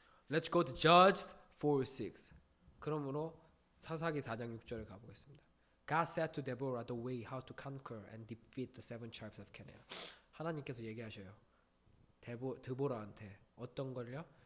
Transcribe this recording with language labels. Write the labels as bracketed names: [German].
[English] Let's go to Judges 4:6. [Korean] 그러므로 사사기 4장 6절을 가보겠습니다. [English] God said to Deborah the way how to conquer and defeat the seven tribes of Canaan. [Korean] 하나님께서 얘기하셔요. 드보라한테 어떤 걸요?